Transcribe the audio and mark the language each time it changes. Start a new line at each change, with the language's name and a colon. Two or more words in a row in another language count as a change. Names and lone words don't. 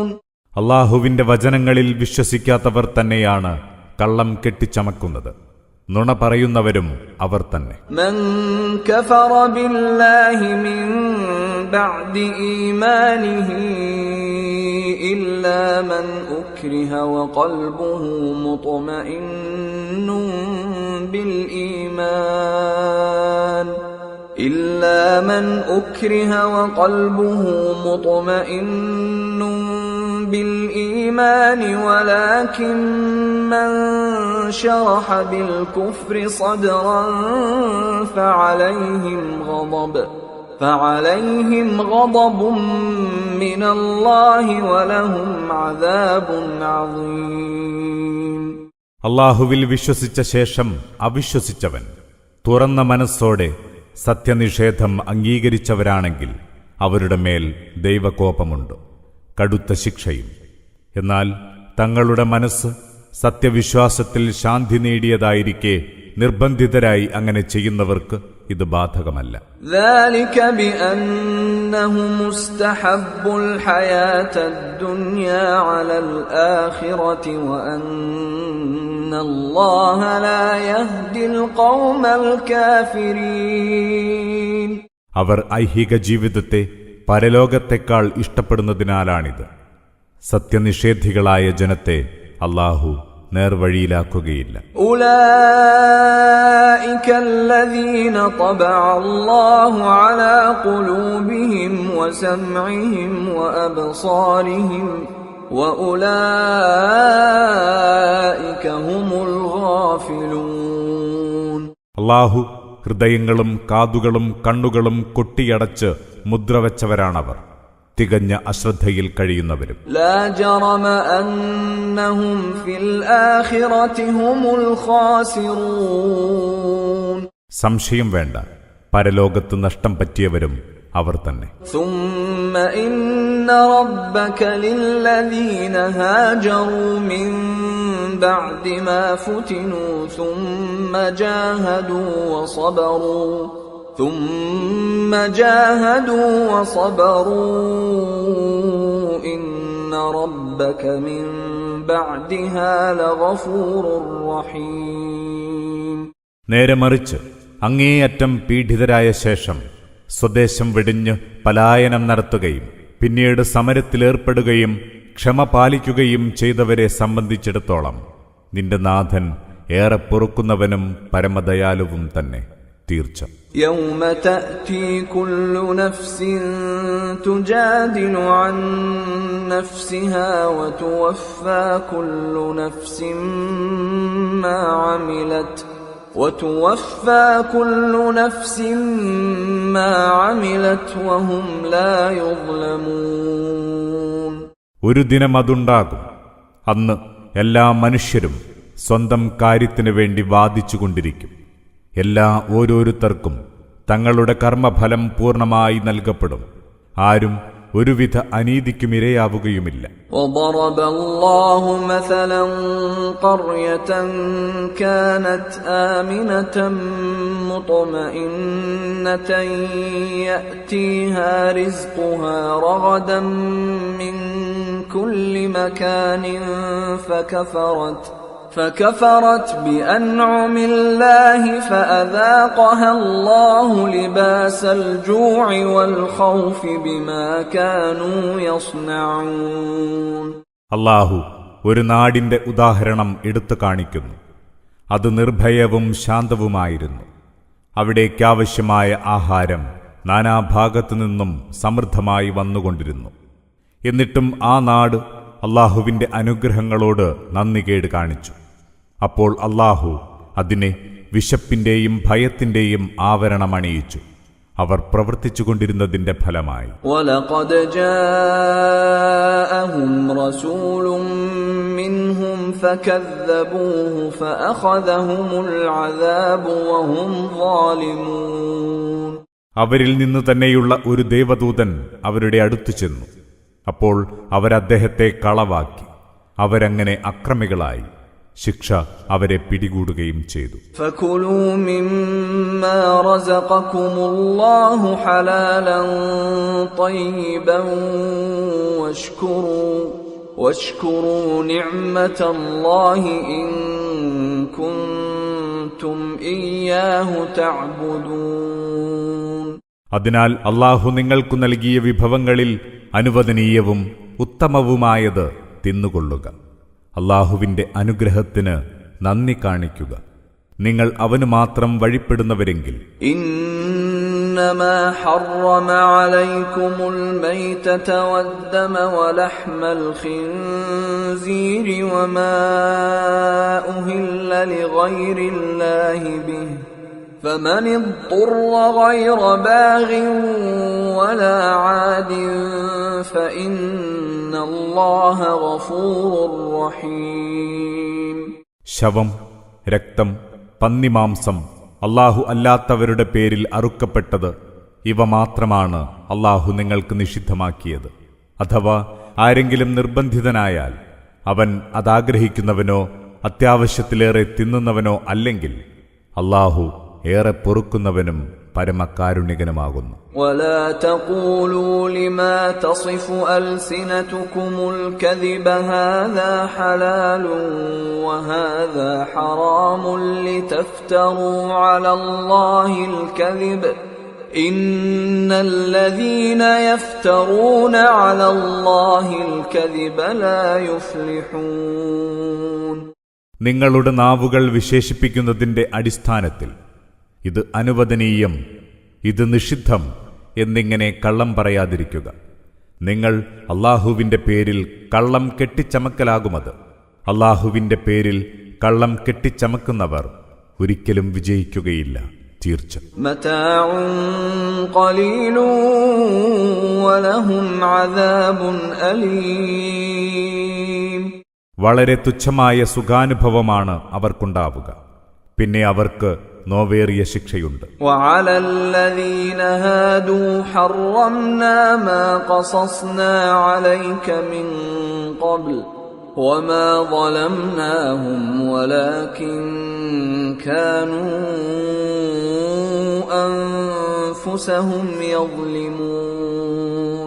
Malayalam: അല്ലാഹുവിന്റെ വചനങ്ങളിൽ വിശ്വസിക്കാത്തവർ തന്നെയാണ് കള്ളം കെട്ടിച്ചമക്കുന്നത്, നുണ പറയുന്നവരും അവർ തന്നെ.
Arabic: من كفر بالله من بعد إيمانه إلا من أكره وقلبه مطمئن بالإيمان إلا من أكره وقلبه مطمئن بالإيمان ولكن من شرح بالكفر صدرا فعليهم غضب من الله ولهم عذاب عظيم.
Malayalam: അള്ളാഹുവിൽ വിശ്വസിച്ച ശേഷം അവിശ്വസിച്ചവൻ തുറന്ന മനസ്സോടെ സത്യനിഷേധം അംഗീകരിച്ചവരാണെങ്കിൽ അവരുടെ മേൽ ദൈവകോപമുണ്ട്, കടുത്ത ശിക്ഷയും. എന്നാൽ തങ്ങളുടെ മനസ്സ് സത്യവിശ്വാസത്തിൽ ശാന്തി നേടിയതായിരിക്കെ നിർബന്ധിതരായി അങ്ങനെ ചെയ്യുന്നവർക്ക് ഇത് ബാധകമല്ല.
Arabic: ذلك بأنهم استحبوا الحياة الدنيا على الآخرة وأن الله لا يهدي القوم الكافرين.
Malayalam: അവർ ഐഹിക ജീവിതത്തെ പരലോകത്തെക്കാൾ ഇഷ്ടപ്പെടുന്നതിനാലാണിത്. സത്യനിഷേധികളായ ജനത്തെ അല്ലാഹു നേർവഴിയിലാക്കുകയില്ല.
Arabic: أولئك الذين طبع الله على قلوبهم وسمعهم وأبصارهم وأولئك هم الغافلون.
Malayalam: അല്ലാഹു ഹൃദയങ്ങളും കാതുകളും കണ്ണുകളും കൊട്ടിയടച്ച് മുദ്രവച്ചവരാണവർ, തികഞ്ഞ അശ്രദ്ധയിൽ കഴിയുന്നവരും.
Arabic: لا جرم أنهم في الآخرة هم الخاسرون.
Malayalam: സംശയം വേണ്ട, പരലോകത്ത് നഷ്ടം പറ്റിയവരും അവർ തന്നെ.
Arabic: ثم إن ربك للذين هاجروا من بعد ما فتنوا ثم جاهدوا وصبروا إن ربك من بعدها لغفور رحيم.
Malayalam: നേരെ മറിച്ച് അങ്ങേയറ്റം പീഡിതരായ ശേഷം സ്വദേശം വെടിഞ്ഞ് പലായനം നടത്തുകയും പിന്നീട് സമരത്തിലേർപ്പെടുകയും ക്ഷമ പാലിക്കുകയും ചെയ്തവരെ സംബന്ധിച്ചിടത്തോളം നിന്റെ നാഥൻ ഏറെ പൊറുക്കുന്നവനും പരമദയാലുവും തന്നെ. തീർച്ച
Arabic: يوم تأتي كل نفس تجادل عن نفسها وتوفى كل نفس ما عملت وهم لا يظلمون.
Malayalam: ഒരു ദിനം അതുണ്ടാകും, അന്ന് എല്ലാ മനുഷ്യരും സ്വന്തം കാര്യത്തിനു വേണ്ടി വാദിച്ചുകൊണ്ടിരിക്കും. ഓരോരുത്തർക്കും തങ്ങളുടെ കർമ്മഫലം പൂർണ്ണമായി നൽകപ്പെടും. ആരും ഒരുവിധ അനീതിക്കും ഇരയാവുകയുമില്ല.
Arabic: وضرب الله مثلا قرية كانت آمنة مطمئنة يأتيها رزقها رغدا من كل مكان فكفرت بأنعم الله فأذاقها الله لباس الجوع والخوف بما كانوا يصنعون.
Malayalam: അല്ലാഹു ഒരു നാടിന്റെ ഉദാഹരണം എടുത്തു കാണിക്കുന്നു. അത് നിർഭയവും ശാന്തവുമായിരുന്നു. അവിടേക്കാവശ്യമായ ആഹാരം നാനാഭാഗത്തു നിന്നും സമൃദ്ധമായി വന്നുകൊണ്ടിരുന്നു. എന്നിട്ടും ആ നാട് അല്ലാഹുവിന്റെ അനുഗ്രഹങ്ങളോട് നന്ദികേട് കാണിച്ചു. അപ്പോൾ അല്ലാഹു അതിനെ വിശപ്പിന്റെയും ഭയത്തിന്റെയും ആവരണമണിയിച്ചു. അവർ പ്രവർത്തിച്ചുകൊണ്ടിരുന്നതിന്റെ ഫലമായി.
Arabic: وَلَقَدْ جَاءَهُمْ رَسُولٌ مِّنْهُمْ فَكَذَّبُوهُ فَأَخَذَهُمُ الْعَذَابُ وَهُمْ ظَالِمُونَ.
Malayalam: അവരിൽ നിന്ന് തന്നെയുള്ള ഒരു ദേവദൂതൻ അവരുടെ അടുത്തു ചെന്നു. അപ്പോൾ അവരദ്ദേഹത്തെ കളവാക്കി. അവരങ്ങനെ അക്രമികളായി. ശിക്ഷ അവരെ പിടികൂടുകയും ചെയ്തു. فَكُلُوا مِمَّا رَزَقَكُمُ اللَّهُ حَلَالًا طَيِّبًا وَاشْكُرُوا نِعْمَةَ اللَّهِ إِن كُنتُمْ إِيَّاهُ تَعْبُدُونَ. അതിനാൽ അല്ലാഹു നിങ്ങൾക്കു നൽകിയ വിഭവങ്ങളിൽ അനുവദനീയവും ഉത്തമവുമായത് തിന്നുകൊള്ളുക. അല്ലാഹുവിന്റെ അനുഗ്രഹത്തിന് നന്ദി കാണിക്കുക. നിങ്ങൾ അവന് മാത്രം വഴിപ്പെടുന്നവരെങ്കിൽ
Arabic: إنما حرم عليكم الميتة والدم ولحم الخنزير وما أهل لغير الله به فمن اضطر غير باغ ولا عاد فإن الله غفور رحيم.
Malayalam: ശവം, രക്തം, പന്നിമാംസം, അല്ലാഹു അല്ലാത്തവരുടെ പേരിൽ അറുക്കപ്പെട്ടത് ഇവ മാത്രമാണ് അല്ലാഹു നിങ്ങൾക്ക് നിഷിദ്ധമാക്കിയത്. അഥവാ ആരെങ്കിലും നിർബന്ധിതനായാൽ അവൻ അതാഗ്രഹിക്കുന്നവനോ അത്യാവശ്യത്തിലേറെ തിന്നുന്നവനോ അല്ലെങ്കിൽ അല്ലാഹു ഏറെ പൊറുക്കുന്നവനും പരമകാരുണികനുമാകുന്നു.
Arabic: ولا تقولوا لما تصف ألسنتكم الكذب هذا حلال وهذا حرام لتفتروا على الله الكذب إن الذين يفترون على الله الكذب لا يفلحون.
Malayalam: നിങ്ങളുടെ നാവുകൾ വിശേഷിപ്പിക്കുന്നതിന്റെ അടിസ്ഥാനത്തിൽ ഇത് അനുവദനീയം, ഇത് നിഷിദ്ധം എന്നിങ്ങനെ കള്ളം പറയാതിരിക്കുക. നിങ്ങൾ അല്ലാഹുവിന്റെ പേരിൽ കള്ളം കെട്ടിച്ചമക്കലാകുമത്. അല്ലാഹുവിന്റെ പേരിൽ കള്ളം കെട്ടിച്ചമക്കുന്നവർ ഒരിക്കലും വിജയിക്കുകയില്ല, തീർച്ച.
Arabic: متاع قليل ولهم عذاب أليم.
Malayalam: വളരെ തുച്ഛമായ സുഖാനുഭവമാണ് അവർക്കുണ്ടാവുക, പിന്നെ അവർക്ക് നോവേറിയ ശിക്ഷയുണ്ട്.
Arabic: وعلى الذين هادوا حرمنا ما قصصنا عليك من قبل وما ظلمناهم ولكن كانوا أنفسهم يظلمون.